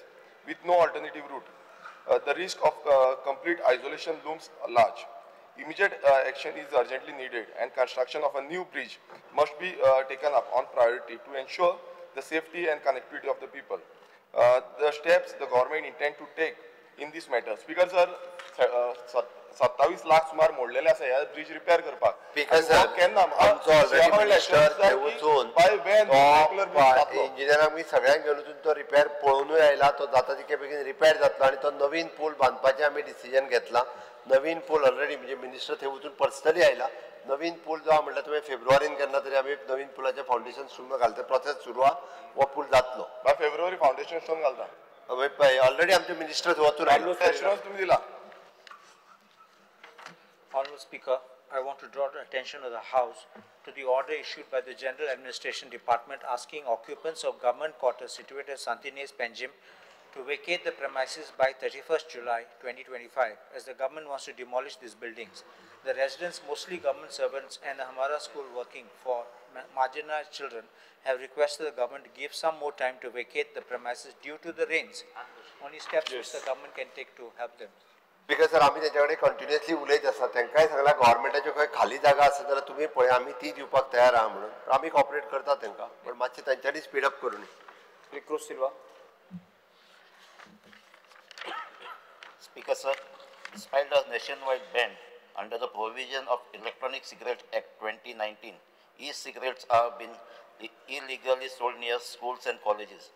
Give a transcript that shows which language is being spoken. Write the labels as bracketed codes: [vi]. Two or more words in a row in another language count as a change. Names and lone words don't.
[en] With no alternative route, the risk of complete isolation looms large. Immediate action is urgently needed, and construction of a new bridge must be taken up on priority to ensure the safety and connectivity of the people. The steps the government intend to take in this matter. Speaker sir, [kok] 27 लाख सुमार मोडलेले आसा ह्या [en] bridge repair [kok] करपाक. केन्ना आमचो [en] already minister [kok] थंय वचून इंजिनियरांक बी सगळ्यांक घेवन वचून तो रिपेर पळोवनूय आयला तो जाता तितके बेगीन रिपेर जातलो आनी तो नवीन पूल बांदपाचें आमी डिसिजन घेतलां. नवीन पूल ऑलरेडी म्हणजे मिनिस्टर थंय वचून पर्सनली आयला. नवीन पूल जो म्हणल्यार तुवें फेब्रुवारीन केन्ना तरी आमी नवीन पुलाचें [en] foundation stone [kok] घालता प्रोसेस सुरू आहा. हो पूल जातलो [en] February foundation stone घालता. [kok] ऑलरेडी आमचे मिनिस्टर थंय वचून आयलो. तुमी दिला. [en] Honourable Speaker, I want to draw the attention of the House to the order issued by the General Administration Department asking occupants of government quarters situated at Santines Penjim to vacate the premises by 31st July 2025 as the government wants to demolish these buildings. The residents, mostly government servants and Hamara school working for marginalized children, have requested the government to give some more time to vacate the premises due to the rains. Only steps which the government can take to help them. because sir [kok] आम्ही त्यांच्याकडे कंटिन्युअसली उलयत आसा तांकांय सांगला गव्हर्मेंटाच्यो खंय खाली जागा आसा जाल्यार तुमी पळय आमी ती दिवपाक तयार आहा म्हणून आमी कॉपरेट करता तांकां पण मातशें तांच्यांनी [en] speed up [kok] करून [en] Cruz Silva. Speaker sir, despite the nationwide ban under the provision of Electronic Cigarette Act 2019, e-cigarettes are being illegally sold near schools and colleges.